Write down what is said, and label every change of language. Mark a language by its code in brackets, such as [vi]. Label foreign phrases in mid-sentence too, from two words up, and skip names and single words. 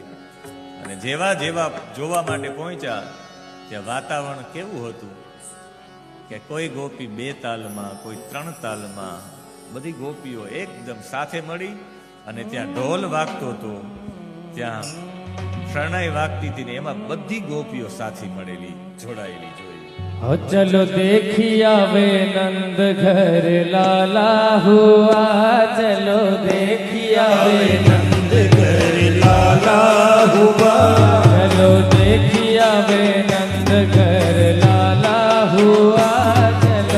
[gu] અને જેવા જેવા જોવા માટે પહોંચ્યા ત્યાં વાતાવરણ કેવું હતું કે કોઈ ગોપી 2 તાલમાં, કોઈ 3 તાલમાં, બધી ગોપીઓ એકદમ સાથે મળી. અને ત્યાં ઢોલ વાગતો હતો, ત્યાં શરણાઈ વાગતી હતી, ને એમાં બધી ગોપીઓ સાથે મળેલી, જોડાયેલી જોઈ. [hi] चलो देखी आवे नंद घर लाला हुआ, चलो देखी आवे नंद घर लाला हुआ, चलो देखी आवे नंद घर लाला हुआ, चलो